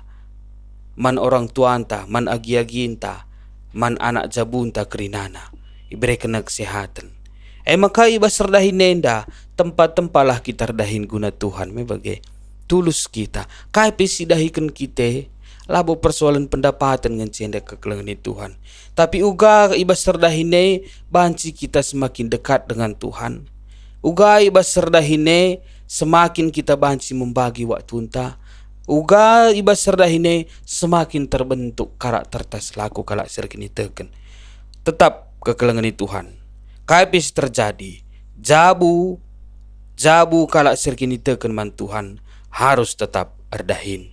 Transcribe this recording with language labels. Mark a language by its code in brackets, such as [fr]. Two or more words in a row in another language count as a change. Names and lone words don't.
[btx] Man orang tuanta, man agi-aginta, man anak jabunta kerinana. Iberikan kesehatan. Maka ibas redahin nenda tempat-tempalah kita redahin guna Tuhan me bagai tulus kita. Kai pesidahikan kita labo [id] persoalan pendapatan dengan [btx] cenda kekelengan Tuhan. Tapi uga ibas serdahine banci kita [id] semakin dekat dengan Tuhan. [btx] Uga ibas serdahine semakin kita banci [id] membagi waktu [btx] unta. Uga ibas serdahine [id] semakin terbentuk karakter [btx] tas laku kalak serkini teken. Tetap kekelengan Tuhan. Kai pes terjadi jabu kalak serkini teken man Tuhan harus tetap erdahin.